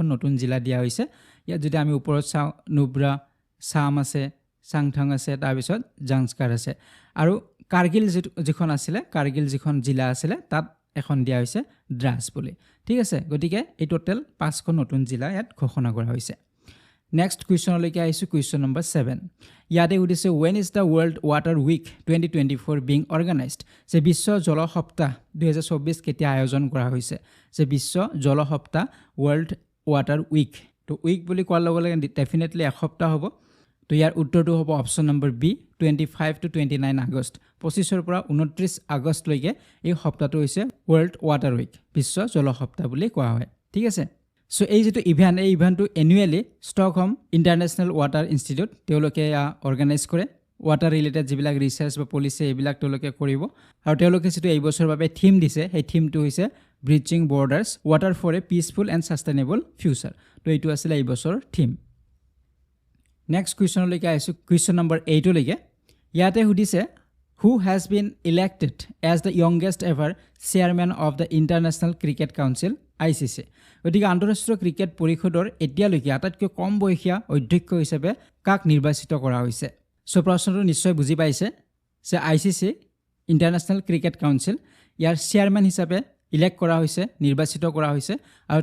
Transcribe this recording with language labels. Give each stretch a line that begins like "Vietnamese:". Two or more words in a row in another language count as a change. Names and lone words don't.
Assamese: নতুন জিলা দিয়া হৈছে ইয়াত যদি আমি ওপৰত চাওঁ নুব্ৰা সাম আছে চাংথং আছে তাৰ পিছত জাংস্কাৰ আছে আৰু কাৰ্গিল যিখন আছিল কাৰ্গিল যিখন জিলা আছিল তাত এখন দিয়া হৈছে দ্ৰাছ বুলি ঠিক আছে গতিকে এই টোটাল 5খন নতুন জিলা ইয়াত ঘোষণা কৰা হৈছে
English: next questionলৈকে
Assamese: আহিছো
English: question number
Assamese: 7 ইয়াতে উদিছে
English: when is the world water week 2024 being organized
Assamese: যে বিশ্ব জল সপ্তাহ 2024 কেতিয়া আয়োজন কৰা হৈছে যে বিশ্ব জল সপ্তাহ world water week তো উইক বুলি কোৱাৰ লগে লগে ডেফিনেটলি এক সপ্তাহ হ'ব তো ইয়াৰ উত্তৰটো হ'ব
English: option number
Assamese: বি 25 to 29 আগষ্ট 25ৰ পৰা 29 আগষ্টলৈকে এই সপ্তাহটো হৈছে ৱৰ্ল্ড ৱাটাৰ উইক বিশ্ব জল সপ্তাহ বুলি কোৱা হয় ঠিক আছে সো এই যেটো এই ইভেন্টটো এনুৱেলি ষ্টকহোম ইন্টাৰনেশ্যনেল ৱাটাৰ ইনষ্টিটিউট তেওঁলোকে অৰ্গানাইজ কৰে
English: water related
Assamese: যিবিলাক ৰিচাৰ্চ বা পলিচি এইবিলাক তেওঁলোকে কৰিব আৰু তেওঁলোকে যেটো এই বছৰৰ বাবে থিম দিছে সেই থিমটো হৈছে
English: bridging borders water for a peaceful and sustainable future
Assamese: তো এইটো আছিল এই বছৰৰ থিম
English: next questionলৈকে
Assamese: আহিছোঁ
English: question number
Assamese: 8 লৈকে ইয়াতে সুধিছে
English: who has been elected as the youngest ever chairman of the International Cricket Council
Assamese: ICC গতিকে আন্তঃৰাষ্ট্ৰীয় ক্ৰিকেট পৰিষদৰ এতিয়ালৈকে আটাইতকৈ কম বয়সীয়া অধ্যক্ষ হিচাপে কাক নিৰ্বাচিত কৰা হৈছে সো প্ৰশ্নটো নিশ্চয় বুজি পাইছে যে ICC ইণ্টাৰনেশ্যনেল ক্ৰিকেট কাউন্সিল ইয়াৰ চেয়াৰম্যান হিচাপে ইলেক্ট কৰা হৈছে নিৰ্বাচিত কৰা হৈছে আৰু